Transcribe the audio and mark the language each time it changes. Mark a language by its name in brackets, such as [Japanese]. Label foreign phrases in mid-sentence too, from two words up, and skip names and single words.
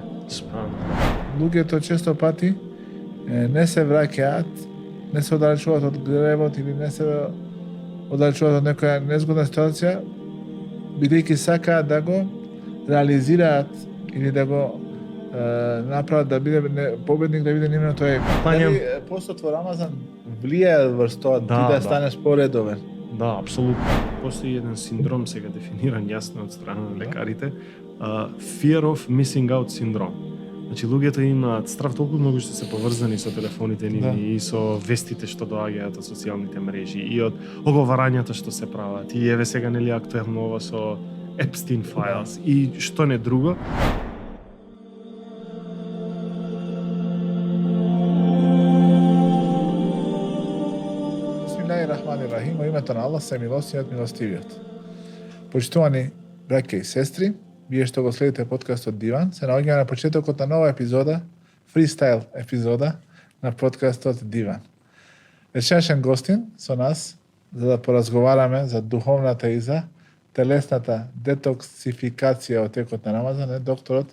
[Macedonian] Луѓето често пати не се враќаат, не се оддалечуваат од гревот или не се оддалечуваат од некоја незгодна ситуација, бидејќи сакаат да го реализираат или да го направат да биде победник, да биде именно тој. Дали постот во Рамазан влијае врз тоа ти да станеш поредовен? Да, апсолутно. Постои еден синдром сега дефиниран јасно од страна на лекарите, [English] fear of missing out [Macedonian] синдром. Значи луѓето имаат страв толку многу што се поврзани со телефоните нивни и со вестите што доаѓаат од социјалните мрежи и од оговарањата што се прават. И еве сега нели актуелно ова со Epstein Files и што не друго. [Arabic] بسم الله الرحمن الرحيم, [Macedonian] во името на Аллах, се милостивиот, милостивиот. Почитувани браќа и сестри, вие што го следите подкастот Диван, се наоѓаме на почетокот на нова епизода, фристайл епизода на подкастот Диван. Вечерашен гостин со нас за да поразговараме за духовната и за телесната детоксификација од текот на Рамазан е докторот